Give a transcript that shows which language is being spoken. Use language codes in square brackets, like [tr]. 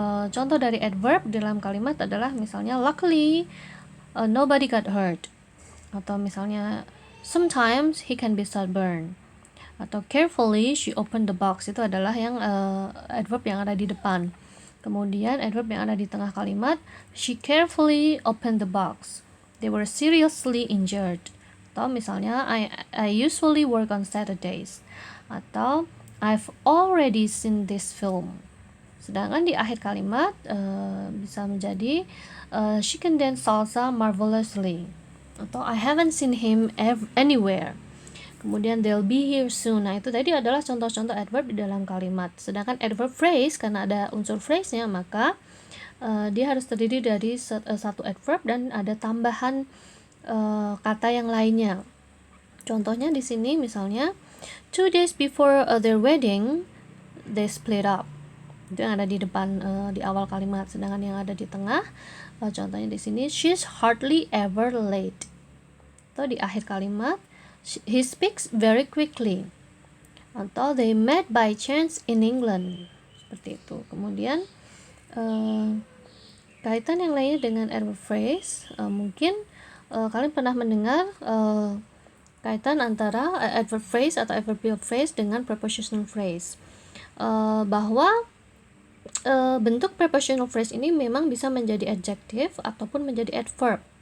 [id] Contoh dari adverb dalam kalimat adalah misalnya [en] luckily nobody got hurt, [id] atau misalnya [en] sometimes he can be sunburned, [id] atau [en] carefully she opened the box. [id] Itu adalah yang adverb yang ada di depan. Kemudian adverb yang ada di tengah kalimat, [en] she carefully opened the box, they were seriously injured. [id] Atau misalnya [en] I usually work on Saturdays, [id] atau [en] I've already seen this film. [id] Sedangkan di akhir kalimat bisa menjadi [en] she can dance salsa marvelously, [id] atau [en] I haven't seen him anywhere. [id] Kemudian [en] they'll be here soon. [id] Nah, itu tadi adalah contoh-contoh adverb di dalam kalimat. Sedangkan adverb phrase, karena ada unsur phrase-nya, maka dia harus terdiri dari satu adverb dan ada tambahan kata yang lainnya. Contohnya di sini misalnya [en] 2 days before their wedding they split up. [id] Itu yang ada di depan di awal kalimat. Sedangkan yang ada di tengah, contohnya di sini [en] she's hardly ever late. [id] Atau di akhir kalimat [en] he speaks very quickly, [id] atau [en] they met by chance in England. [id] Seperti itu. Kemudian kaitan yang lainnya dengan adverb phrase, mungkin kalian pernah mendengar kaitan antara adverb phrase atau adverbial phrase dengan prepositional phrase, bahwa bentuk prepositional phrase ini memang bisa menjadi adjective ataupun menjadi adverb.